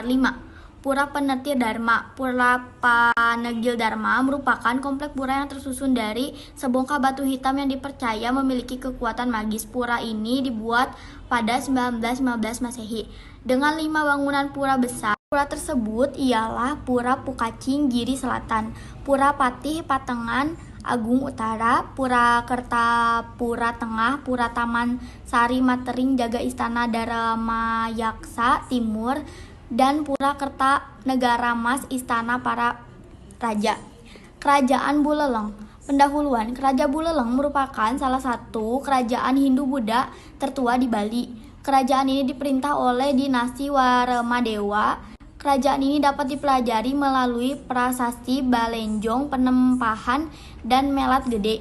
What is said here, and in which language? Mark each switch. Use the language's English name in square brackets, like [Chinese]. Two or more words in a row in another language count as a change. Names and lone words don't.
[Indonesian] 5. Pura Penetir Dharma. Pura Panegil Dharma merupakan komplek pura yang tersusun dari sebongkah batu hitam yang dipercaya memiliki kekuatan magis. Pura ini dibuat pada 1915 Masehi dengan 5 bangunan pura besar. Pura tersebut ialah Pura Pukacing Giri Selatan, Pura Patih Patengan Agung Utara, Pura Kertapura Tengah, Pura Taman Sari Matering Jaga Istana Daramayaksa Timur, dan Pura Kerta Negara Mas Istana Para Raja. Kerajaan Buleleng. Pendahuluan, Kerajaan Buleleng merupakan salah satu kerajaan Hindu-Buddha tertua di Bali. Kerajaan ini diperintah oleh dinasti Warmadewa. Kerajaan ini dapat dipelajari melalui prasasti Balenjong, Penempahan, dan Melat Gede.